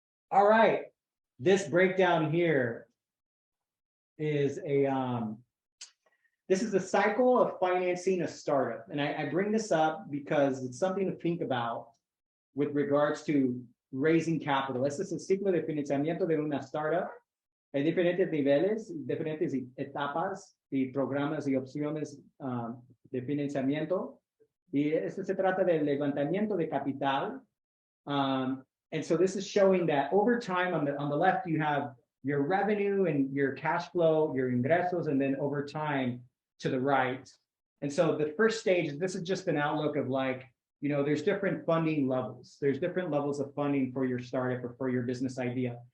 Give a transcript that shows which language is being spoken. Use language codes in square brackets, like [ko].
[en] All right, this breakdown here is this is the cycle of financing a startup. And I bring this up because it's something to think about with regards to raising capital. [es] Este es el ciclo de financiamiento de una startup. Hay diferentes niveles, diferentes etapas y programas y opciones de financiamiento. Y esto se trata del levantamiento de capital. [en] And so this is showing that over time, on the left, you have your revenue and your cash flow, your ingresos, and then over time to the right. And so the first stage, this is just an outlook of like, there's different funding levels. There's different levels of funding for your startup or for your business idea.